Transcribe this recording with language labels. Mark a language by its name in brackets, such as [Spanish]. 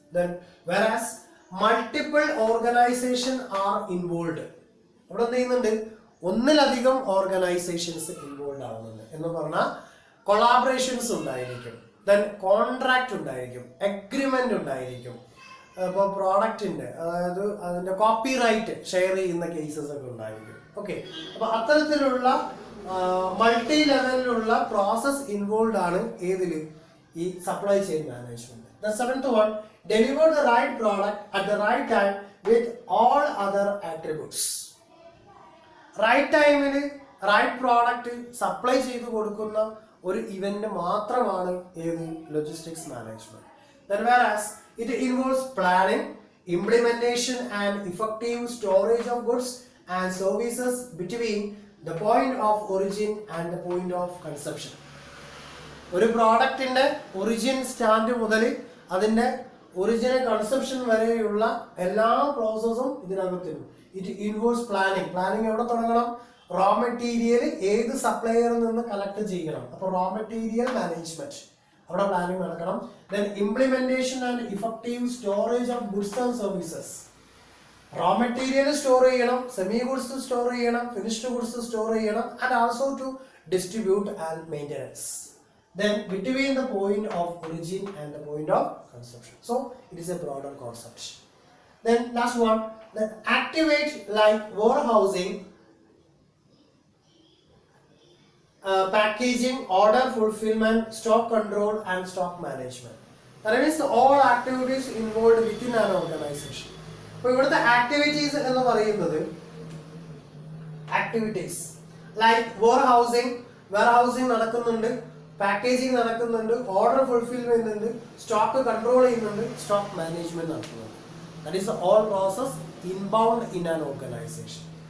[English] Then whereas multiple organization are involved, [Malayalam] ഇവിടെ എന്ത് ചെയ്യുന്നുണ്ട്, ഒന്നിലധികം ഓർഗനൈസേഷൻസ് ഇൻവോൾവ് ആവുന്നുണ്ട് എന്ന് പറഞ്ഞാൽ കൊളാബറേഷൻസ് ഉണ്ടായിരിക്കും, ദെൻ കോൺട്രാക്ട് ഉണ്ടായിരിക്കും, എഗ്രിമെന്റ് ഉണ്ടായിരിക്കും, ഇപ്പോൾ പ്രോഡക്റ്റിന്റെ അതായത് അതിന്റെ കോപ്പി റൈറ്റ് ഷെയർ ചെയ്യുന്ന കേസസ് ഒക്കെ ഉണ്ടായിരിക്കും. ഓക്കെ, അപ്പൊ അത്തരത്തിലുള്ള മൾട്ടി ലെവലിലുള്ള പ്രോസസ് ഇൻവോൾവ് ആണ് ഏതില്, ഈ supply chain management. [English] The seventh one, deliver the right product at the right time with all other attributes. [Malayalam] Right ടൈമിൽ റൈറ്റ് പ്രോഡക്റ്റ് സപ്ലൈ ചെയ്ത് കൊടുക്കുന്ന ഒരു ഇവന്റ് മാത്രമാണ് ഏത്, logistics management. [English] Then whereas it involves planning, implementation and effective storage of goods and services between the point of origin and the point of consumption. [Malayalam] ഒരു പ്രോഡക്റ്റിന്റെ origin stand മുതൽ അതിന്റെ original consumption വരെയുള്ള എല്ലാ പ്രോസസ്സും ഇതിനകത്തുണ്ട്. [English] It involves planning. [Malayalam] പ്ലാനിങ് എവിടെ തുടങ്ങണം, raw material ഏത് സപ്ലയറിൽ നിന്ന് കളക്ട് ചെയ്യണം, അപ്പോൾ റോ മെറ്റീരിയൽ മാനേജ്മെന്റ് അവിടെ പ്ലാനിങ് നടക്കണം. [English] Then implementation and effective storage of goods and services. [Malayalam] Raw material store ചെയ്യണം, സെമി ഗുഡ്സ് സ്റ്റോർ ചെയ്യണം, ഫിനിഷ്ഡ് ഗുഡ്സ് സ്റ്റോർ ചെയ്യണം, and also to distribute and maintenance. [English] Then between the point of origin and the point of consumption. So it is a broader concept. Then last one, then activate like warehousing, packaging, order fulfillment, stock control and stock management. That means all activities involved within an organization. [Malayalam] അപ്പോൾ ഇവിടുത്തെ activities എന്ന് പറയുന്നത് activities like warehousing നടക്കുന്നുണ്ട്, packaging നടക്കുന്നുണ്ട്, order fulfilment ഉണ്ട്, stock control ചെയ്യുന്നുണ്ട്, stock management നടക്കുന്നുണ്ട്. [English] That is all process inbound in an organization.